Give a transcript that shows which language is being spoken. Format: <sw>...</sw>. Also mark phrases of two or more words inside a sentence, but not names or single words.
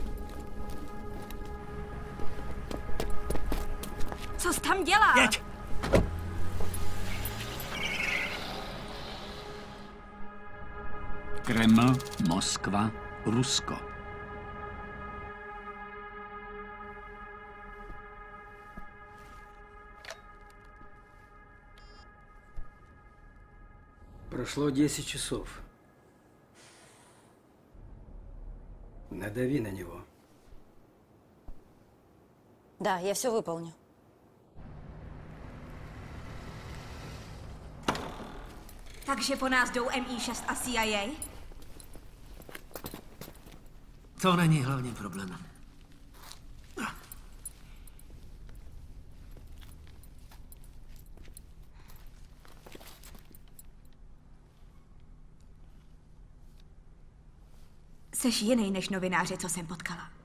<cs>Co jsi tam dělal? Jeď! Kreml, Moskva, Rusko.</cs> <ru>Прошло 10 часов. Надави на него. Да, я все выполню.</ru> <cs>Takže po nás jdou MI6 a CIA? To není hlavním problémem. Jseš jiný než novináři, co jsem potkala.</cs>